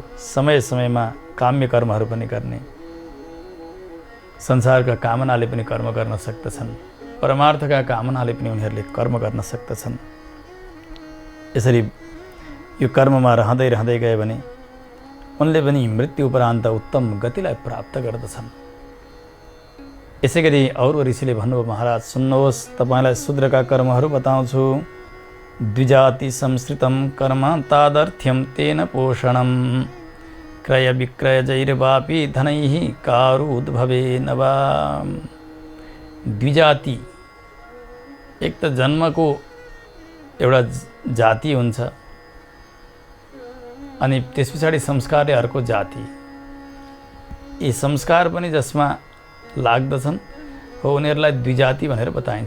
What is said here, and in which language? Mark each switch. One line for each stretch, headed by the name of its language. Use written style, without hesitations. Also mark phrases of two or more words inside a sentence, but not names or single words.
Nepali: समय समयमा काम्य कर्महरू पनि गर्ने। संसारका कामनाले पनि कर्म गर्न सक्दछन्, परमार्थका कामनाले पनि उनीहरूले कर्म गर्न सक्दछन्। यसरी यो कर्ममा रहँदै रहँदै गए भने उनले पनि मृत्यु उपरान्त उत्तम गतिलाई प्राप्त गर्दछन्। यसै गरी अरू ऋषिले भन्नुभयो, महाराज सुन्नुहोस्, तपाईँलाई शूद्रका कर्महरू बताउँछु।
Sanskrit: द्विजाति संस्कृतं कर्म तादर्थ्यं तेन पोषणं क्रय विक्रयजैर्वापि धनैः कारुद्भवेन वा।
Nepali: द्विजाति एक त जन्मको एउटा जाति हुन्छ अनि त्यस पछाडि संस्कारले अर्को जाति। यी संस्कार पनि जसमा लाग्दछन् हो उनीहरूलाई द्विजाति भनेर बताइन्छ।